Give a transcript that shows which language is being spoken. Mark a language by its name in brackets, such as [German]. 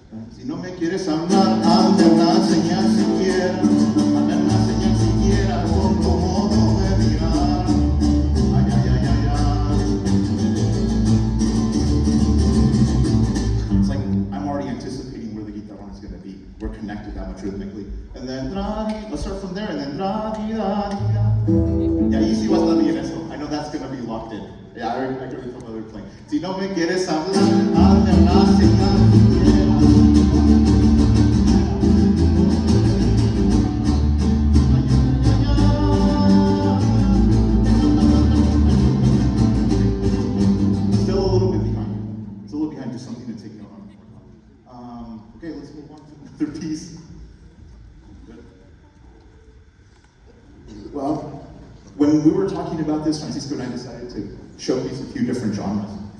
[Spanish] Si no me quieres hablar, hazme una señal siquiera, hazme una señal siquiera, con tu modo de mirar. Ay, ay, ay, ay, ay. [English] It's like I'm already anticipating where the guitarón is going to be. We're connected that much rhythmically. And then, let's start from there, and then, [Spanish] y ahí sí va a estar bien eso. [English] I know that's going to be locked in. Yeah, I can read from other playing. [Spanish] Si no me quieres hablar, hazme una señal siquiera. [English] Still a little bit behind. It's a little behind, just something to take note on. Okay, let's move on to another piece. Good. Well, when we were talking about this, Francisco and I decided to showcase a few different genres.